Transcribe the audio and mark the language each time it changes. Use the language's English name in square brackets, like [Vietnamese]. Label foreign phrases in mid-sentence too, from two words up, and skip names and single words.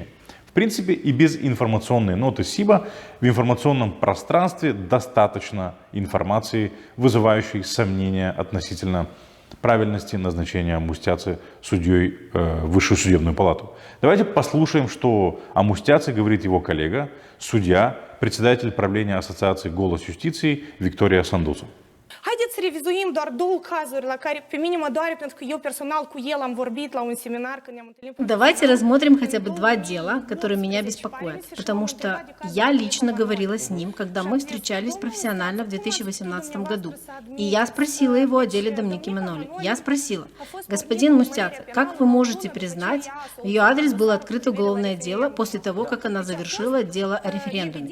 [Russian] В принципе, и без информационной ноты СИБа в информационном пространстве достаточно информации, вызывающей сомнения относительно правильности назначения Мустяцы судьей в Высшую судебную палату. Давайте послушаем, что о Мустяце говорит его коллега, судья, председатель правления Ассоциации «Голос юстиции» Виктория Сандуца. [Romanian] Haideți să revizuim doar 2 cazuri la care, pe mine mă doare, pentru că eu personal cu el am vorbit la un seminar când ne-am întâlnit. [Russian] Давайте рассмотрим хотя бы 2 дела, которые меня беспокоят, потому что я лично говорила с ним, когда мы встречались профессионально в 2018 году. И я спросила его о деле Домники Маноли. Я спросила: господин Мустяцы, как вы можете признать, в ее адрес было открыто уголовное дело после того, как она завершила дело о референдуме?